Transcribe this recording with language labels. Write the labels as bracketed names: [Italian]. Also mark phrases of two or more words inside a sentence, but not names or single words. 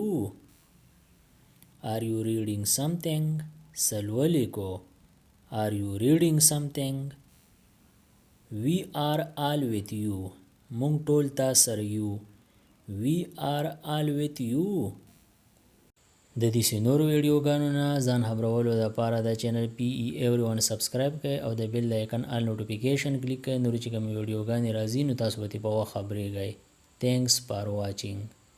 [English] Are you reading something? [Pashto] څه لولې کو. [English] Are you reading something? We are all with you. [Pashto] مونږ ټول تا سره یو. [English] We are all with you. [Pashto] د دې نورو ویډیوګانو نه ځان خبرولو دپاره د چینل PE Everyone سبسکرایب کړئ او د بیل د آیکن [English] all notification [Pashto] کلیک کړئ. نورې چې کومې ویډیوګانې راځي نو تاسو به ترې په وخت خبرېږئ. [English] Thanks for watching.